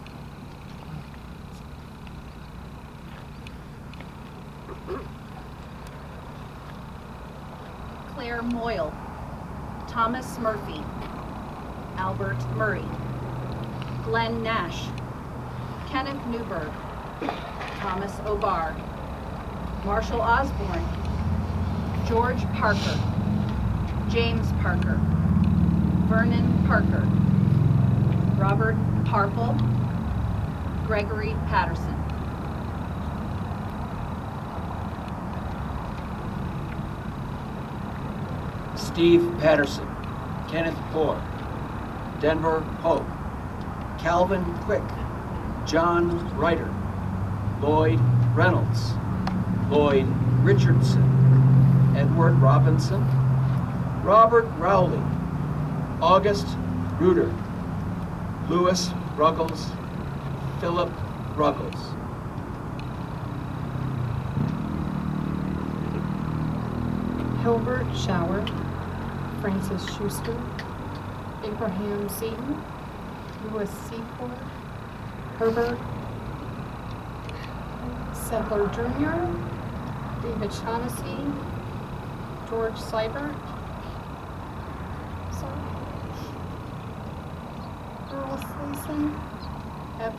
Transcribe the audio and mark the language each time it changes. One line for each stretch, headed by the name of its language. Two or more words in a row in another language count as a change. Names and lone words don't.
English: Claire Moyle, Thomas Murphy, Albert Murray, Glenn Nash, Kenneth Newberg, Thomas O'Barr, Marshall Osborne, George Parker, James Parker, Vernon Parker, Robert Harple, Gregory Patterson. Steve Patterson, Kenneth Poor, Denver Hope, Calvin Quick, John Ryder, Lloyd Reynolds, Lloyd Richardson, Edward Robinson, Robert Rowley, August Ruder, Louis Ruggles, Philip Ruggles. Hilbert Shower, Francis Schuster, Abraham Seaton, Louis Seaport, Herbert Settler Jr., David Shaughnessy, George Seibert, Earl Sleason, F.